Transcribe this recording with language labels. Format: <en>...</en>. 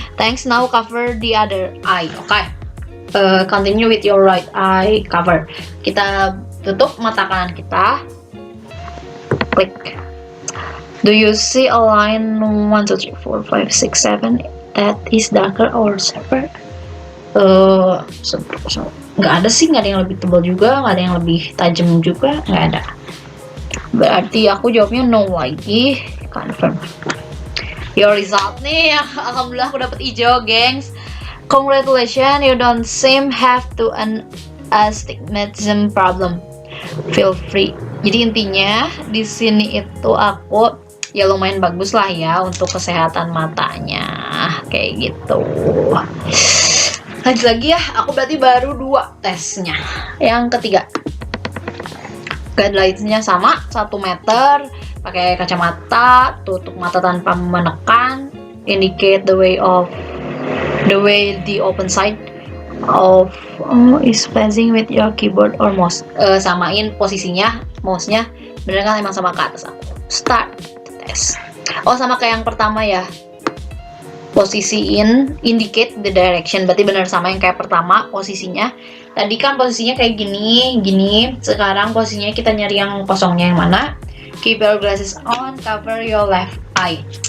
<en>Thanks, now cover the other eye. Oke. Continue with your right eye cover.</en> <id>Kita tutup mata kanan kita. Klik.</id> <en>Do you see a line 1, 2, 3, 4, 5, 6, 7 that is darker or sharper?</en> <id>Nggak ada sih, nggak ada yang lebih tebal juga, nggak ada yang lebih tajam juga, nggak ada. Berarti aku jawabnya no lagi. Confirm.</id> <en>Your result</en> <id>nih, alhamdulillah aku dapet hijau, gengs.</id> <en>Congratulations, you don't seem have to an astigmatism problem. Feel free.</en> <id>Jadi intinya di sini itu aku ya lumayan bagus lah ya untuk kesehatan matanya, kayak gitu. Lanjut lagi ya, aku berarti baru 2 tesnya. Yang ketiga, guidelines-nya sama, 1 meter, pakai kacamata, tutup mata tanpa menekan,</id> <en>indicate the way the open side of is placing with your keyboard or mouse.</en> <id>Samain posisinya mouse-nya, bener kan emang sama ke atas aku.</id> <en>Start the test.</en> <id>Oh, sama kayak yang pertama ya. Posisiin,</id> <en>indicate the direction,</en> <id>berarti bener sama yang kayak pertama posisinya. Tadi kan posisinya kayak gini. Sekarang posisinya kita nyari yang kosongnya yang mana.</id> <en>Keep your glasses on, cover your left eye.</en>